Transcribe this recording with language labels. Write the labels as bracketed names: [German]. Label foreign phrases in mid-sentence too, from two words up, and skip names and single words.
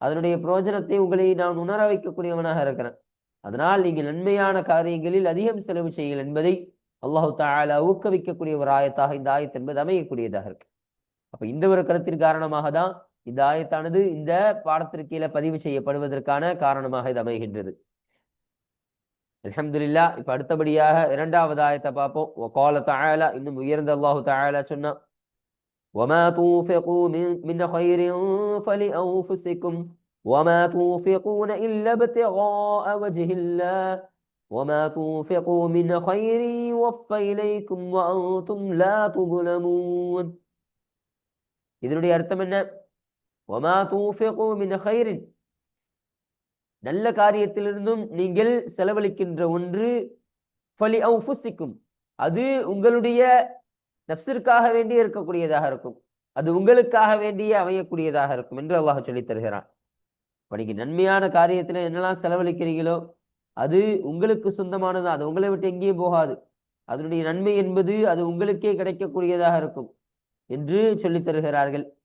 [Tamil] அதனுடைய பிரயோஜனத்தை உங்களை நான் உணர வைக்கக்கூடியவனாக இருக்கிறேன். அதனால் நீங்கள் நன்மையான காரியங்களில் அதிகம் செலவு செய்யுங்கள் என்பதை அல்லாஹு தஆலா ஊக்குவிக்கக்கூடிய ஒரு ஆயத்தாக இந்த ஆயத் என்பது அமையக்கூடியதாக இருக்கு. அப்ப இந்த ஒரு கருத்தின் காரணமாக தான் இந்த ஆயத்தானது இந்த பாடத்திற்கு கீழே பதிவு செய்யப்படுவதற்கான காரணமாக இது அமைகின்றது. அல்ஹம்துலில்லாஹ். இப்ப அடுத்தபடியாக இரண்டாவது ஆயத்தை பார்ப்போம். [Arabic] وقال تعالى, [Tamil] இன்னும் உயர்ந்த அல்லாஹு தஆலா சொன்னா, [Arabic] وما تنفقوا من خير فلأنفسكم وما تنفقون إلا ابتغاء وجه الله وما تنفقوا من خير يوفى إليكم وأنتم لا تظلمون. [Tamil] இதனுடைய அர்த்தம் என்ன? [Arabic] وما تنفقوا من خير, [Tamil] நல்ல காரியத்திலிருந்தும் நீங்கள் செலவழிக்கின்ற ஒன்று, فلأنفسكم, அது உங்களுடைய நஃப்ஸிற்காக வேண்டி இருக்கக்கூடியதாக இருக்கும், அது உங்களுக்காக வேண்டிய அமையக்கூடியதாக இருக்கும் என்று அல்லாஹ் சொல்லி தருகிறான். இப்ப நீங்க நன்மையான காரியத்துல என்னெல்லாம் செலவழிக்கிறீங்களோ அது உங்களுக்கு சொந்தமானது, அது உங்களை விட்டு எங்கேயும் போகாது, அதனுடைய நன்மை என்பது அது உங்களுக்கே கிடைக்கக்கூடியதாக இருக்கும் என்று சொல்லி தருகிறார்கள்.